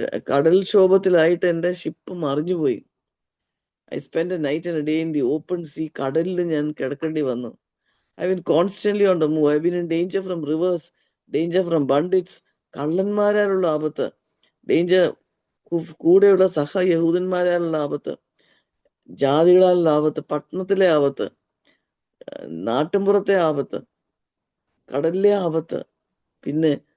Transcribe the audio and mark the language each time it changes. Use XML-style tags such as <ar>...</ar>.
<ml>കടൽക്ഷോഭത്തിലായിട്ട് എൻ്റെ ship മറിഞ്ഞുപോയി.</ml> <en>I spent a night and a day in the open sea.</en> <ml>കടലിൽ ഞാൻ കിടക്കേണ്ടി വന്നു.</ml> <en>I've been constantly on the move. I've been in danger from rivers, danger from bandits,</en> <ml>കള്ളന്മാരാലുള്ള ആപത്ത്, danger കൂടെയുള്ള യഹൂദന്മാരാലുള്ള ആപത്ത്, ജാതികളാലുള്ള ആപത്ത്, പട്ടണത്തിലെ ആപത്ത്, നാട്ടിൻപുറത്തെ ആപത്ത്, കടലിലെ ആപത്ത്, പിന്നെ</ml>